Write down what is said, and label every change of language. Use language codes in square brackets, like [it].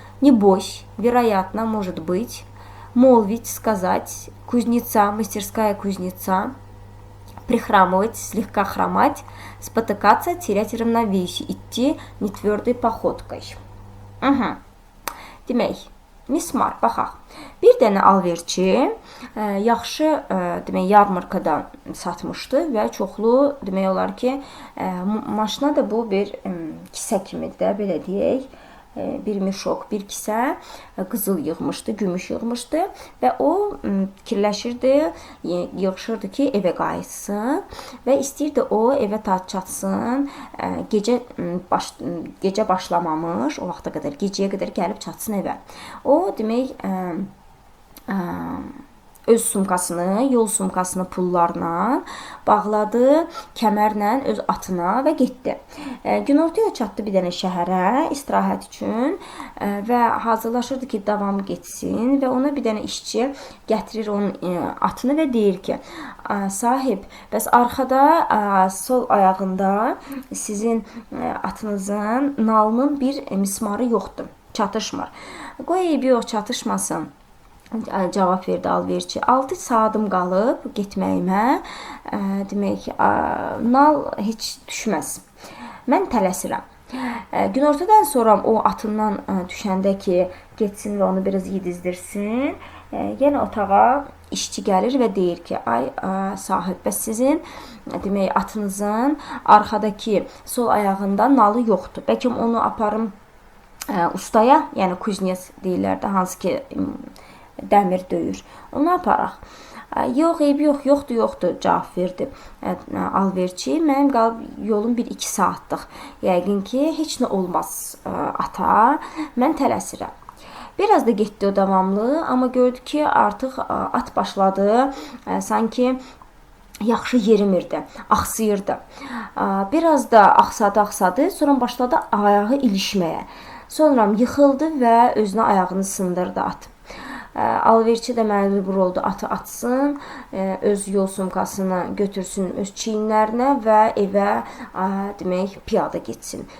[ru] Небось. Вероятно. Может быть. Молвить. Сказать. Кузнеца. Мастерская кузнеца. Прихрамывать. Слегка хромать. Спотыкаться. Терять равновесие. Идти нетвердой походкой. [az] Угу. Demək. Mismar, baxaq. Bir dənə alverçi yaxşı demək yarmarkada satmışdı və çoxlu demək olar ki, maşına da bu bir kisə kimidir də, belə deyək. Bir mişok, bir kisə qızıl yığmışdı, gümüş yığmışdı və o fikirləşirdi, yığışırdı ki, evə qayıtsın və istəyirdi o evə çatsın, gecə başlamamış, o vaxta qədər, gecəyə qədər gəlib çatsın evə. O, demək, öz sumkasını, yol sumkasını pullarla bağladı, kəmərlə öz atına və getdi. Günortaya çatdı bir dənə şəhərə istirahət üçün və hazırlaşırdı ki, davam getsin və ona bir dənə işçi gətirir onun atını və deyir ki, sahib, bəs arxada sol ayağında sizin atınızın nalının bir mismarı yoxdur, çatışmır. Qoy eybi yox, çatışmasın. Cavab verdi alverçi. 6 saatim qalıb getməyimə, demək, nal heç düşməz. Mən tələsirəm. Günortadan sonra o atından düşəndə ki, getsin və onu biraz yedizdirsin, yenə otağa işçi gəlir və deyir ki, ay sahib, bəs sizin demək, atınızın arxadakı sol ayağında nalı yoxdur. Bəlkə onu aparım ustaya, yəni kuznes deyirlər də, hansı ki dəmir döyür. Onu aparaq. Yox, eybi yox, yoxdur, cavab verdi alverçi. Mənim qalıb yolum 1-2 saatlıq. Yəqin ki, heç nə olmaz ata. Mən tələsirəm. Biraz da getdi o davamlı, amma gördü ki, artıq at başladı, sanki yaxşı yerimirdi, axsıyırdı. Biraz da axsadı, sonra başladı ayağı ilişməyə. Sonra yıxıldı və özünə ayağını sındırdı at. Alverçi də məcbur oldu atı atsın, öz yol sumkasını götürsün öz çiyinlərinə və evə demək piyada getsin.